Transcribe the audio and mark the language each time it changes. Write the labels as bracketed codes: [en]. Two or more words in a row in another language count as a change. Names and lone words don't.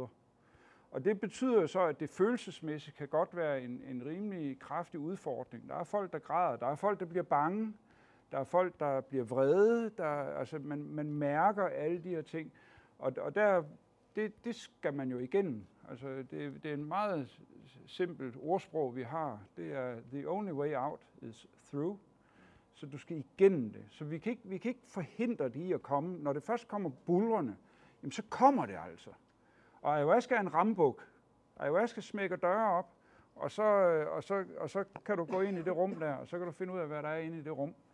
[da] Og det betyder jo så, at det følelsesmæssigt kan godt være en rimelig kraftig udfordring. Der er folk, der græder, der er folk, der bliver bange, der er folk, der bliver vrede, altså man mærker alle de her ting. Og det skal man jo igennem. Altså det er en meget simpelt ordsprog, vi har. Det er, [en] the only way out is through. [da] Så du skal igennem det. Så vi kan ikke forhindre det i at komme. Når det først kommer bulrende, jamen så kommer det altså. Og ayahuasca er en rambuk. Ayahuasca smækker døre op, og så kan du gå ind i det rum der, og så kan du finde ud af, hvad der er inde i det rum.